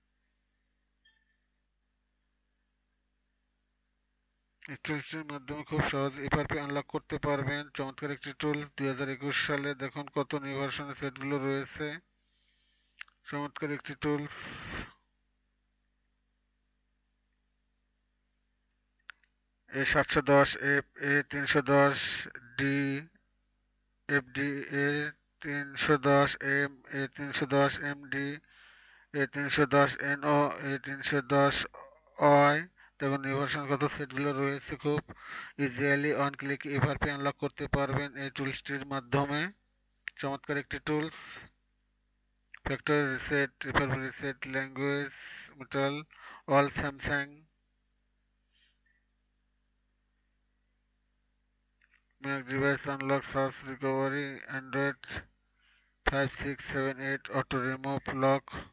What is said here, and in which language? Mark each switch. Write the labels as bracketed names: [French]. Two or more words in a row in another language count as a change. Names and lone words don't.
[Bangla] এই টুলসটির মাধ্যমে খুব সহজ [English] FRP unlock [Bangla] করতে পারবেন। চমৎকার একটি টুল। 2021 সালে দেখুন কত [English] new version [Bangla] সেটগুলো রয়েছে। চমৎকার একটি টুলস। A710F, A310D, FD, A310M, A310MD, A310NO, A310Y। দেখুন [English] new version [Bangla] কত সেটগুলো রয়েছে। খুব [English] easily on click FRP unlock [Bangla] করতে পারবেন এই টুলসটির মাধ্যমে। চমৎকার একটি টুলস। [English] factory reset, FRP reset, language mital, all Samsung. Mac device unlock, search recovery, Android 5, 6, 7, 8, auto remove lock.